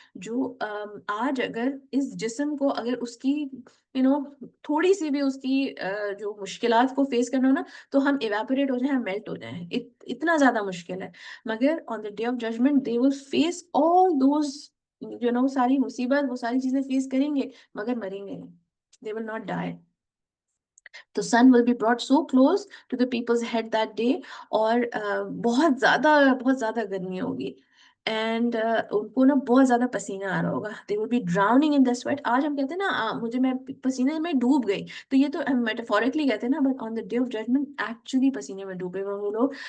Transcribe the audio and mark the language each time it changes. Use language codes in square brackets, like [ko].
[hi] जो आज अगर इस जिस्म को अगर उसकी थोड़ी सी भी उसकी जो मुश्किलात को फेस करना हो ना, तो हम इवेपोरेट हो जाए, हम मेल्ट हो जाए. इतना ज्यादा मुश्किल है. मगर [en] on the day of judgment they will face all those [hi] सारी मुसीबत, वो सारी चीजें फेस करेंगे मगर मरेंगे नहीं. [en] They will not die. The sun will be brought so close to the people's head that day. [hi] और बहुत ज्यादा गर्मी होगी. एंड उनको ना बहुत ज्यादा पसीना आ रहा होगा. [en] They will be drowning in the sweat. [hi] आज हम कहते हैं ना मुझे मैं पसीने में डूब गई, तो ये तो हम मेटाफोरिकली कहते हैं ना, [en] but on the day of judgment [hi] actually पसीने में डूबे हुए लोग.